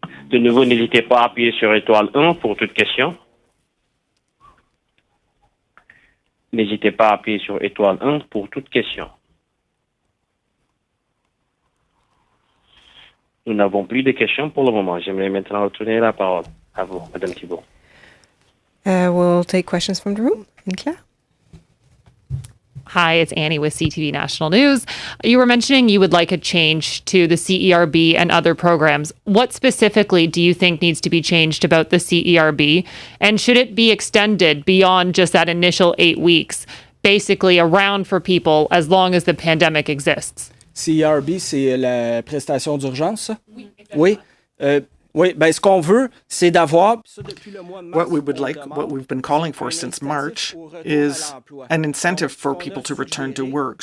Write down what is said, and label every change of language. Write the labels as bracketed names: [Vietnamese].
[French] De nouveau, n'hésitez pas à appuyer sur étoile 1 pour toute question. N'hésitez pas à appuyer sur étoile 1 pour toute question. Nous n'avons plus de questions pour le moment. J'aimerais maintenant retourner la parole à vous, Madame Thibault. [English] We'll take questions from the room. Claire? Hi, it's Annie with CTV National News. You were mentioning you would like a change to the CERB and other programs. What specifically do you think needs to be changed about the CERB? And should it be extended beyond just that initial 8 weeks, basically around for people as long as the pandemic exists? [French] CERB, c'est la prestation d'urgence? Oui. Oui, ben, ce qu'on veut, c'est d'avoir... [English] What we would like, what we've been calling for since March, is an incentive for people to return to work.